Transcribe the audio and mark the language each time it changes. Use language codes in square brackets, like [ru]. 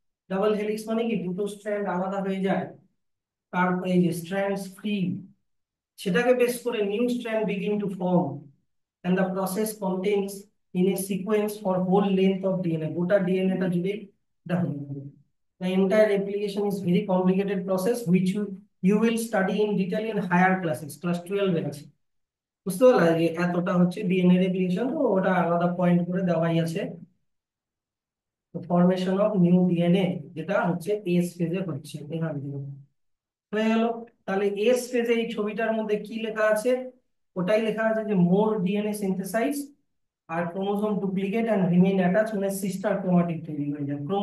[bn] Double helix মানে কি দুটো স্ট্র্যান্ড আলাদা হয়ে যায়, তারপরে এই যে স্ট্র্যান্ডস ফ্রি, সেটাকে বেস করে [en] new strand begin to form, and the process contains in a sequence for whole length of DNA, [bn] গোটা ডিএনএ টা জুড়ে এটা হতে পারে। [en] The entire replication is very complicated process which you will study in detail in higher classes, class 12 [bn] এ আছে। বুঝতে পারলা যে এতটা হচ্ছে ডিএনএ রেপ্লিকেশন, তো ওটা আলাদা পয়েন্ট করে দেওয়াই আছে। [en] formation of new DNA [bn] যেটা হচ্ছে এস ফেজে হচ্ছে এখান থেকে হয়ে গেল। তাহলে এস ফেজে এই ছবিটার মধ্যে কি লেখা আছে? ওটাই লেখা আছে যে মোর DNA synthesise আর [en] chromosome duplicate and remain attach, [bn] মানে সিস্টার ক্রোমাটিড তৈরি হয়ে যায়।